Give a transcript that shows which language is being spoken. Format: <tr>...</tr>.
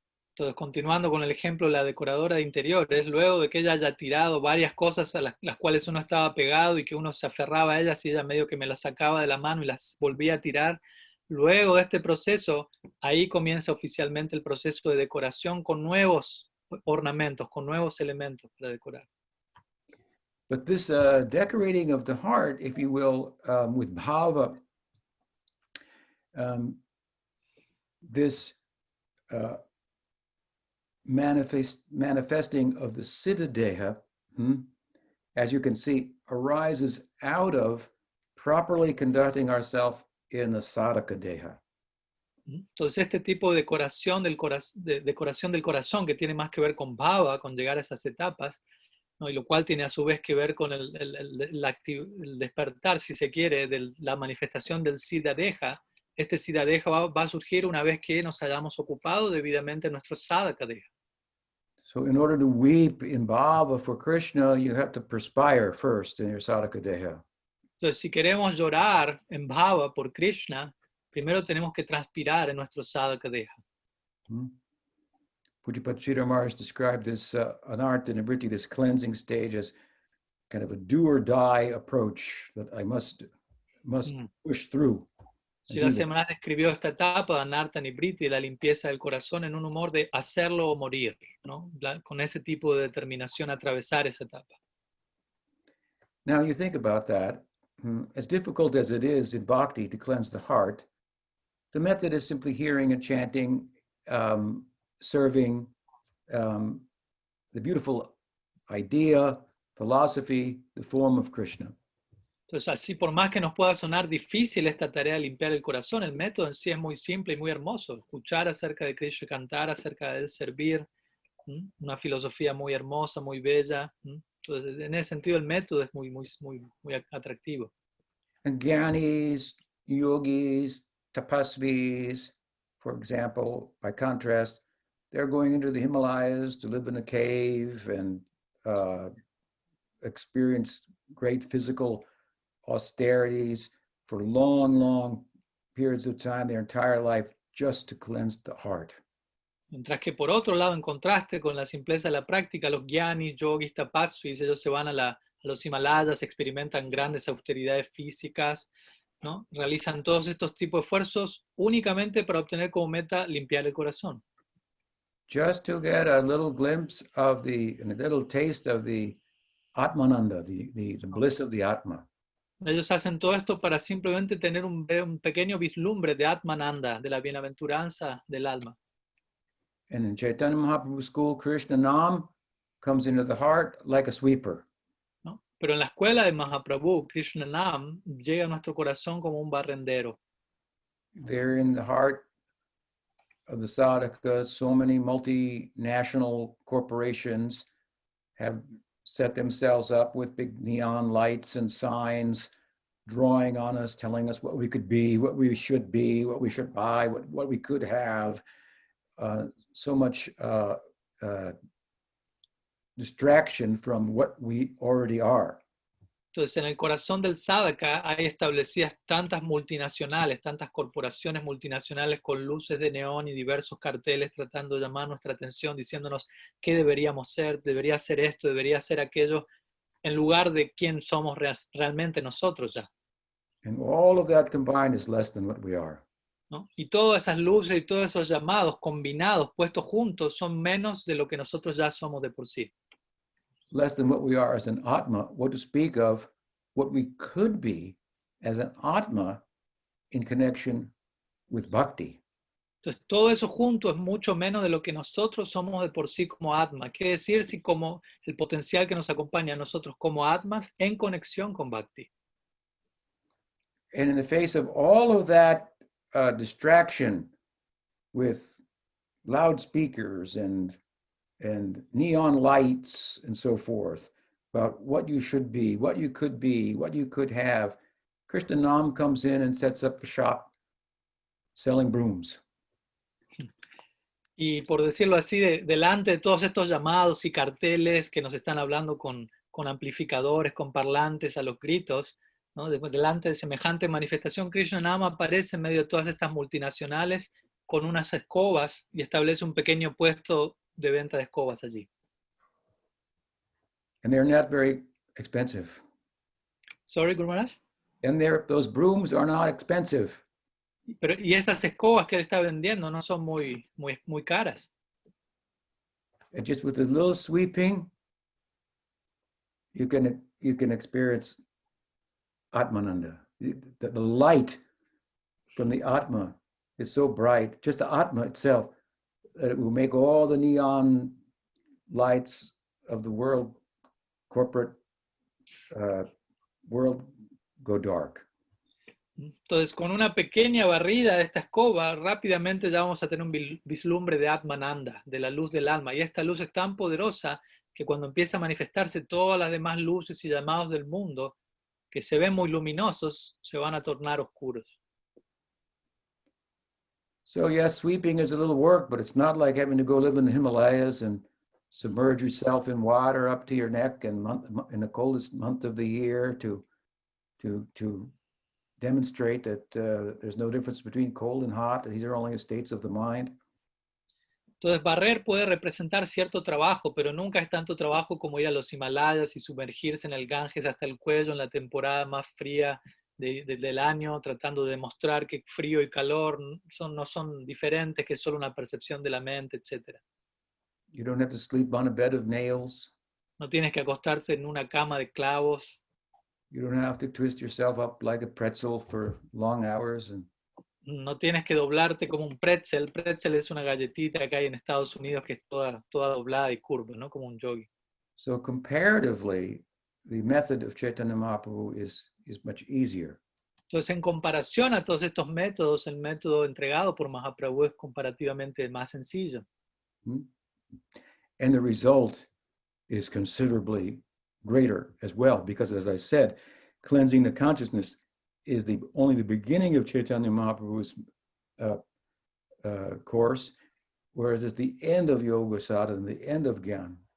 <es>Entonces, continuando con el ejemplo de la decoradora de interiores, luego de que ella haya tirado varias cosas a las cuales uno estaba pegado y que uno se aferraba a ellas y ella medio que me las sacaba de la mano y las volvía a tirar, luego de este proceso, ahí comienza oficialmente el proceso de decoración con nuevos ornamentos, con nuevos elementos para decorar.</es> <en>But this decorating of the heart, if you will, with bhava, this manifesting of the siddha deha as you can see, arises out of properly conducting ourselves in the sadhaka deha.</en> <es>Entonces este tipo de decoración decoración del corazón que tiene más que ver con bhava, con llegar a esas etapas, ¿no? Y lo cual tiene a su vez que ver con el despertar, si se quiere, de la manifestación del siddha deha. Este siddha deha va a surgir una vez que nos hayamos ocupado debidamente nuestro sadhaka deha.</es> <en>So in order to weep in bhava for Krishna, you have to perspire first in your sadhaka deha.</en> <es>Entonces, si queremos llorar en bhava por Krishna, primero tenemos que transpirar en nuestro sadhaka deha.</es> <en>Pujapad Sridhar Maharaj described this anartha nivriti, this cleansing stage, as kind of a do or die approach that I must push through.</en> <es>Sridhar Maharaj describió esta etapa de anartha nivriti, de la limpieza del corazón, en un humor de hacerlo o morir, ¿no? Con ese tipo de determinación atravesar esa etapa.</es> <en>Now you think about that. As difficult as it is in bhakti to cleanse the heart, the method is simply hearing and chanting, serving the beautiful idea, philosophy, the form of Krishna.</en> <es>Entonces, así por más que nos pueda sonar difícil esta tarea de limpiar el corazón, el método en sí es muy simple y muy hermoso. Escuchar acerca de Krishna, cantar acerca de él, servir, una filosofía muy hermosa, muy bella. Entonces, en ese sentido, el método es muy atractivo.</es> <en>And Gyanis, yogis, tapasvis, for example, by contrast, they're going into the Himalayas to live in a cave and experience great physical austerities for long periods of time, their entire life, just to cleanse the heart.</en> <es>Mientras que por otro lado, en contraste con la simpleza de la práctica, los gyanis, yogis, tapasvis, ellos se van a los Himalayas, experimentan grandes austeridades físicas, ¿no? Realizan todos estos tipos de esfuerzos únicamente para obtener como meta limpiar el corazón.</es> <en>Just to get a little glimpse of a little taste of the Atmananda, the bliss of the Atma.</en> <es>Ellos hacen todo esto para simplemente tener un pequeño vislumbre de Atmananda, de la bienaventuranza del alma.</es> <en>And in Chaitanya Mahaprabhu's school, Krishna Nam comes into the heart like a sweeper.</en> <es>¿No? Pero en la escuela de Mahaprabhu, Krishna Nam llega a nuestro corazón como un barrendero.</es> <en>They're in the heart of the sadhaka. So many multinational corporations have set themselves up with big neon lights and signs, drawing on us, telling us what we could be, what we should buy, what we could have. So much distraction from what we already are.</en> <es>Entonces, en el corazón del sadhaka hay establecidas tantas multinacionales, tantas corporaciones multinacionales con luces de neón y diversos carteles tratando de llamar nuestra atención, diciéndonos qué deberíamos ser, debería ser esto, debería ser aquello, en lugar de quién somos realmente nosotros ya.</es> <en>And all of that combined is less than what we are.</en> <es>¿No? Y todas esas luces y todos esos llamados combinados, puestos juntos, son menos de lo que nosotros ya somos de por sí.</es> <en>Less than what we are as an Atma, what to speak of what we could be as an Atma in connection with Bhakti.</en> <es>Entonces, todo eso junto es mucho menos de lo que nosotros somos de por sí como Atma. ¿Qué decir si como el potencial que nos acompaña a nosotros como Atmas en conexión con Bhakti?</es> <en>And in the face of all of that distraction with loudspeakers and neon lights and so forth about what you should be, what you could be, what you could have, Krishna Nam comes in and sets up a shop selling brooms.</en> <es>Y por decirlo así, delante de todos estos llamados y carteles que nos están hablando con amplificadores, con parlantes a los gritos, ¿no? Delante de semejante manifestación, Krishna Nama aparece en medio de todas estas multinacionales con unas escobas y establece un pequeño puesto de venta de escobas allí.</es> <en>And they're not very expensive. Sorry, Guru Maharaj? And those brooms are not expensive. Y esas escobas que él está vendiendo no son muy caras. And just with a little sweeping, you can experience Atmananda. The light from the Atma is so bright, just the Atma itself, that it will make all the neon lights of the world, corporate world go dark.</en> <es>Entonces, con una pequeña barrida de esta escoba, rápidamente ya vamos a tener un vislumbre de Atmananda, de la luz del alma. Y esta luz es tan poderosa que cuando empieza a manifestarse todas las demás luces y llamados del mundo, que se ven muy luminosos, se van a tornar oscuros.</es> <en>So yes, sweeping is a little work, but it's not like having to go live in the Himalayas and submerge yourself in water up to your neck and in the coldest month of the year to demonstrate that there's no difference between cold and hot. These are only states of the mind.</en> <es>Entonces, barrer puede representar cierto trabajo, pero nunca es tanto trabajo como ir a los Himalayas y sumergirse en el Ganges hasta el cuello en la temporada más fría del año, tratando de demostrar que frío y calor no son diferentes, que es solo una percepción de la mente, etc.</es> <en>You don't have to sleep on a bed of nails.</en> <es>No tienes que acostarse en una cama de clavos.</es> <en>You don't have to twist yourself up like a pretzel for long hours.</en> <es>No tienes que doblarte como un pretzel. Pretzel es una galletita que hay en Estados Unidos que es toda doblada y curva, ¿no? Como un yogi.</es> <en>So comparatively, the method of Chaitanya Mahaprabhu is much easier.</en> <es>Entonces, en comparación a todos estos métodos, el método entregado por Mahaprabhu es comparativamente más sencillo.</es> <en>And the result is considerably greater as well, because as I said, cleansing the consciousness is only the beginning of Chaitanya Mahaprabhu's course, whereas it's the end of Yoga Sadhana, the end of Gyan.</en>